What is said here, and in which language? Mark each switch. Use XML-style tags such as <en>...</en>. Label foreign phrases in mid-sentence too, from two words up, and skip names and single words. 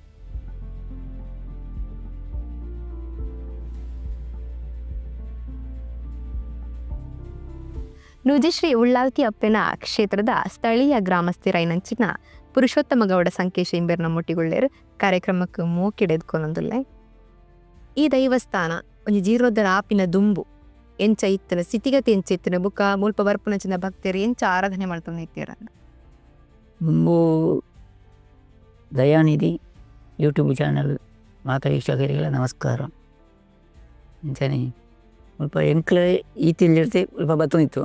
<tcy>ನೂಜಿಶ್ರೀ ಉಳ್ಳಾಲ್ತಿ ಅಪ್ಪನ ಕ್ಷೇತ್ರದ ಸ್ಥಳೀಯ ಗ್ರಾಮಸ್ಥರೈನಂಚಿನ ಪುರುಷೋತ್ತಮ ಗೌಡ ಸಂಕೇಶ ಇಂಬೆರ್ ನಮ್ಮೊಟ್ಟಿಗೊಳ್ಳೇರು ಕಾರ್ಯಕ್ರಮಕ್ಕೆ ಮೂಕಿಡೆದ್ಕೊನೊಂದುಲ್ಲೆ. ಈ ದೈವಸ್ಥಾನ ಒಂಜಿ ಜೀರ್ಣೋದ್ಧರ ಆಪಿನ ದುಂಬು ಎಂಚ ಇತ್ತನ ಸ್ಥಿತಿಗತಿ ಎಂಚ ಇತ್ತನ ಬುಕ್ಕ ಮುಲ್ಪ ಬರ್ಪುನಂಚಿನ ಭಕ್ತರು ಎಂಚ ಆರಾಧನೆ ಮಾಡ್ತಾನೆ ಇತ್ತೀರನ್ನ ದುಂಬು ದಯಾನಿಧಿ ಯೂಟ್ಯೂಬ್ ಚಾನಲ್ ಮಾತಾ ವೀಕ್ಷಕರಿಗೆಲ್ಲ ನಮಸ್ಕಾರ. ಅಂಚನೆ ಮುಲ್ಪ ಎಂಕ್ಲೆ ಈತಿಲ್ಲಿರ್ತೆ ಮುಲ್ಪ ಬತ್ತೊಂದಿತ್ತು.</tcy>